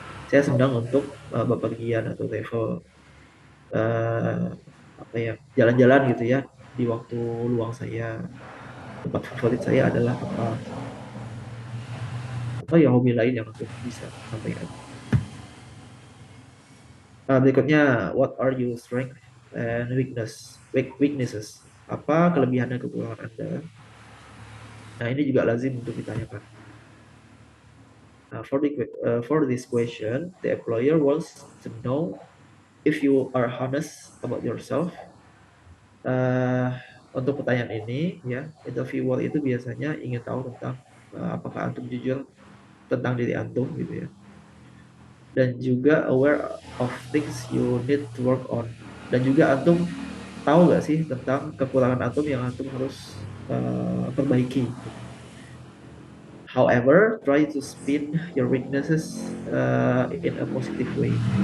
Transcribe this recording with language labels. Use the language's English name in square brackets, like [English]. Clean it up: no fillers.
[Indonesian] Saya senang untuk bepergian atau travel, eh, apa ya, jalan-jalan gitu ya di waktu luang saya. Tempat favorit saya adalah apa? Atau ya hobi lain yang aku bisa sampaikan. Berikutnya, [English] what are your strength and weaknesses? [Indonesian] Apa kelebihan dan kekurangan Anda? Nah, ini juga lazim untuk ditanyakan. [English] For this question, the employer wants to know if you are honest about yourself. [Indonesian] Uh, untuk pertanyaan ini, ya, interviewer itu biasanya ingin tahu tentang apakah antum jujur tentang diri antum, gitu ya, dan juga [English] aware of things you need to work on. [Indonesian] Dan juga antum tahu nggak sih tentang kekurangan antum yang antum harus perbaiki. [English] However, try to spin your weaknesses in a positive way.